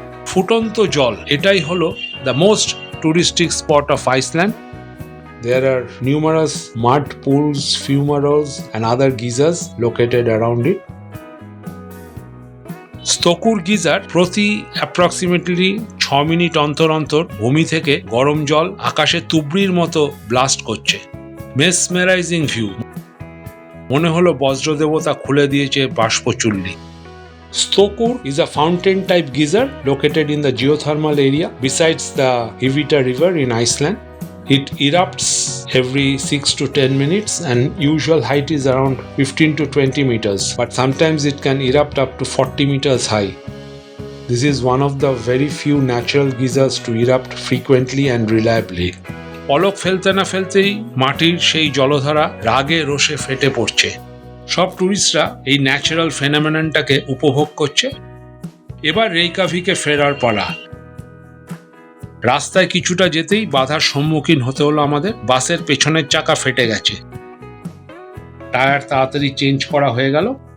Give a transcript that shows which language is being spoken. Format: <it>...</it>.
<bn>ফুটন্ত জল, এটাই হলো</bn> <en>the most touristic spot of Iceland. There are numerous mud pools, fumaroles and other geysers located around it.</en> <bn>স্তকুর geyser প্রতি approximately 6 minute অন্তর অন্তর ভূমি থেকে গরম জল আকাশে তুবড়ির মতো ব্লাস্ট করছে। মেসমেরাইজিং ভিউ, মনে হলো বজ্রদেবতা খুলে দিয়েছে বাষ্পচুল্লি।</bn> <en>Stokur is a fountain type geyser located in the geothermal area besides the Hivita River in Iceland. It erupts every 6 to 10 minutes and usual height is around 15 to 20 meters, but sometimes it can erupt up to 40 meters high. This is one of the very few natural geysers to erupt frequently and reliably.</en> <bn>পলক ফেলতে না ফেলতেই মাটির সেই জলধারা রাগে রোষে ফেটে পড়ছে। সব টুরিস্টরা এই natural ফেনোমেননটাকে উপভোগ করছে। এবার রেইকাভিকে ফেরার পালা। রাস্তায় কিছুটা যেতেই বাধার সম্মুখীন হতে হলো আমাদের। বাসের পেছনের চাকা ফেটে গেছে, টায়ার তাড়াতাড়ি চেঞ্জ করা হয়ে গেল।</bn>